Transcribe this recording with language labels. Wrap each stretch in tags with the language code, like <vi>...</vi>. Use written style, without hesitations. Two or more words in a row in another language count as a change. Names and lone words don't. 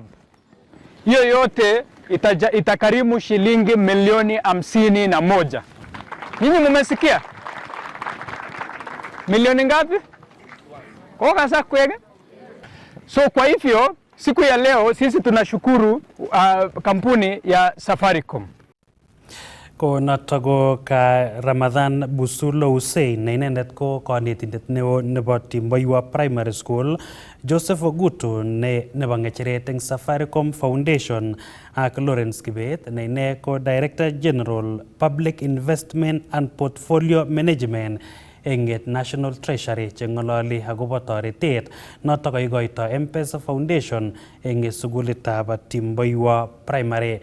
<sw>Hiyo yote itakarimu shilingi milioni 51. Nyinyi mmesikia? Milioni ngapi? Kwa kasa kwege? So kwa hivyo siku ya leo sisi tunashukuru kampuni ya Safaricom.</sw> <kln>Ko noto ka Ramadhan Busulo Hussein ne inendet ko kanetindet neo nebo Timboiwa Primary School, Joseph Ogutu ne nebo ngecheret eng Safaricom Foundation ak Lawrence Kibet ne ine ko</kln> <en>Director General Public Investment and Portfolio Management</en> <kln>eng National Treasury chengololi akobo toretet noto koikoito M-Pesa Foundation eng sukulitab Timboiwa Primary.</kln>